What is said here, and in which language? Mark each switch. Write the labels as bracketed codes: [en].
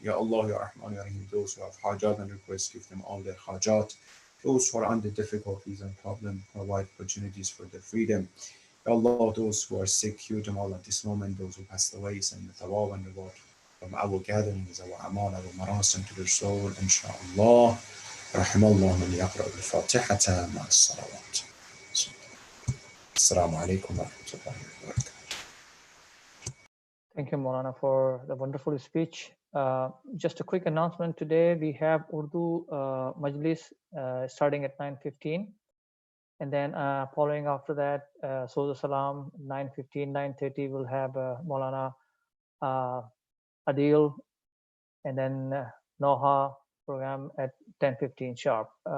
[en] Ya Allah, Ya Rahman, Ya Rahim. Those who have hajat and requests, give them all their hajat. Those who are under difficulties and problems, provide opportunities for their freedom. Ya Allah, those who are sick, cure them all at this moment. Those who passed away, send the thawab and reward from our gatherings, our amal, our marasim to their soul, inshallah. [ar] رحم الله من يقرأ الفاتحة مع الصلوات. السلام عليكم ورحمة الله وبركاته. [en] Thank you, Maulana, for the wonderful speech. Just a quick announcement today, we have Urdu Majlis starting at 9:15. And then following after that, Soza Salam, 9:15, 9:30, we'll have Maulana Adil, and then Noha program at 10:15 sharp.